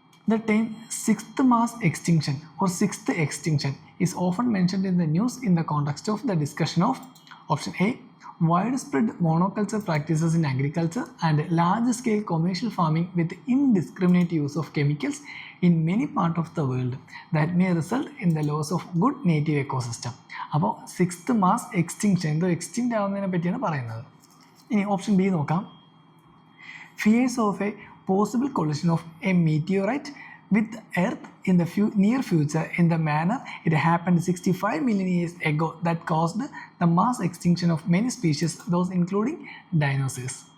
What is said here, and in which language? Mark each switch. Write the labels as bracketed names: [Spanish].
[English] The term sixth mass extinction or sixth extinction is often mentioned in the news in the context of the discussion of option A, widespread monoculture practices in agriculture and large-scale commercial farming with indiscriminate use of chemicals in many parts of the world that may result in the loss of good native ecosystem. [Malayalam] അപ്പോൾ sixth mass extinction എന്തോ extinct ആവുന്നതിനെ പറ്റിയാണ് പറയുന്നത്. ഇനി option B നോക്കാം. [English] Fears of a possible collision of a meteorite with Earth in the near future in the manner it happened 65 million years ago that caused the mass extinction of many species, those including dinosaurs.